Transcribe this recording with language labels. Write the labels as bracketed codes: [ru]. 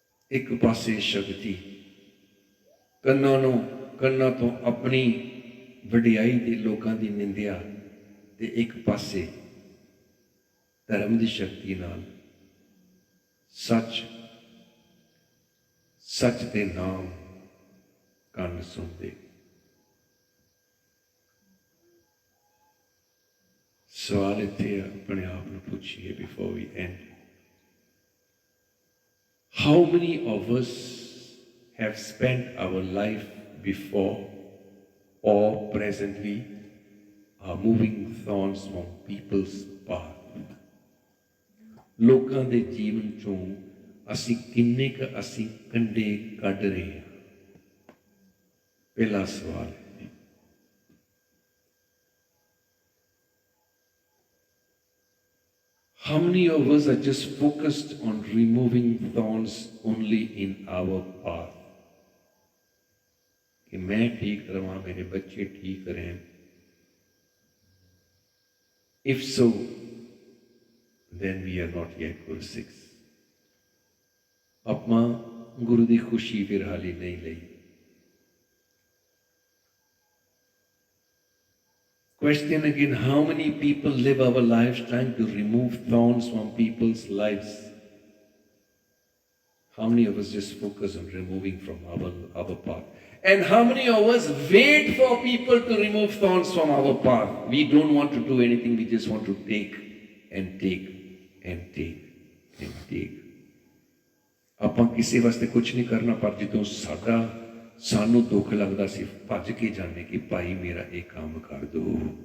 [pa] ਇੱਕ ਪਾਸੇ ਸ਼ਕਤੀ ਕੰਨਾਂ ਤੋਂ ਆਪਣੀ ਵਡਿਆਈ ਤੇ ਲੋਕਾਂ ਦੀ ਨਿੰਦਿਆ, ਤੇ ਇੱਕ ਪਾਸੇ ਧਰਮ ਦੀ ਸ਼ਕਤੀ ਨਾਲ ਸੱਚ ਦੇ ਨਾਮ ਕੰਨ ਸੁਣਦੇ। ਸਵਾਲ ਇੱਥੇ ਆਪਣੇ ਆਪ ਨੂੰ ਪੁੱਛੀਏ [en] Before we end, how many of us have spent our life before or presently are moving thorns from people's path? [pa] ਲੋਕਾਂ ਦੇ ਜੀਵਨ ਚੋਂ ਅਸੀਂ ਕਿੰਨੇ ਕੁ ਅਸੀਂ ਕੰਡੇ ਕੱਢ ਰਹੇ ਹਾਂ? ਪਹਿਲਾ ਸਵਾਲ ਹੈ। [en] How many of us are just focused on removing thorns only in our path? [hi] कि मैं ठीक रहा, मेरे बच्चे ठीक रहें। [en] If so, then we are not yet Guru Sikhs. [pa] ਆਪਾਂ ਗੁਰੂ ਦੀ ਖੁਸ਼ੀ ਫਿਰ ਹਾਲੇ ਨਹੀਂ ਲਈ। [en] Question again, how many people live our lives trying to remove thorns from people's lives? How many of us just focus on removing from our path? And how many of us wait for people to remove thorns from our path? We don't want to do anything, we just want to take and take and take and take. [pa] ਆਪਾਂ ਕਿਸੇ ਵਾਸਤੇ ਕੁਝ ਨਹੀਂ ਕਰਨਾ, ਪਰ ਜਦੋਂ ਸਾਨੂੰ ਦੁੱਖ ਲੱਗਦਾ ਸੀ ਭੱਜ ਕੇ ਜਾਂਦੇ ਕਿ ਭਾਈ ਮੇਰਾ ਇਹ ਕੰਮ ਕਰ ਦਿਓ।